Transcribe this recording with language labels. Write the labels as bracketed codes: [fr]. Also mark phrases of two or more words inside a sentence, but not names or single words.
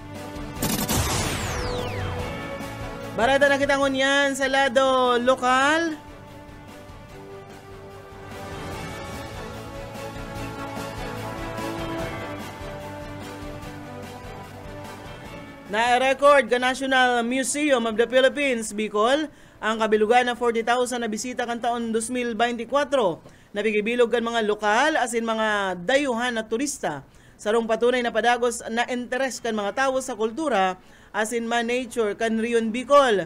[bik] Barada na kita ngunyan sa lado lokal. Na-record ka National Museum of the Philippines, Bicol, ang kabilugan na 40,000 na bisita kan taon 2024. Napigibilog kan mga lokal asin mga dayuhan na turista. Sarong patunay na padagos na interes kan mga tao sa kultura asin man nature kan Rion Bicol.